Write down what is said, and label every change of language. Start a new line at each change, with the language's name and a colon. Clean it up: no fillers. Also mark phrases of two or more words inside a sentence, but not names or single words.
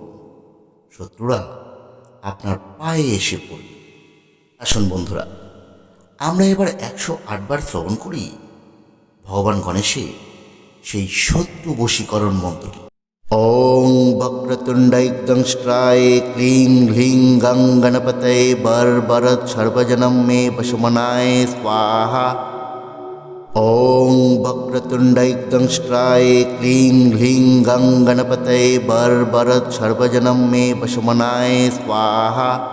Bangla: শত্রুরা আপনার পায়ে এসে পড়বে। আসুন বন্ধুরা, আমরা এবার 108 বার শ্রবণ করি ভগবান গণেশের সেই শত্রু বশীকরণ মন্ত্রটি।
Sanskrit: ওং বক্রতুণ্ডৈক্দংष्ट्राय ক্লিং হ্লিং গং গণপতয়ে বরবরৎ সর্বজনম মে পশুমনায় স্বাহা। ওং বক্রতুণ্ডৈক্দংष्ट्राय ক্লিং হ্লিং গং গণপতয়ে বরবরৎ সর্বজনম মে পশুমনায় স্বাহা।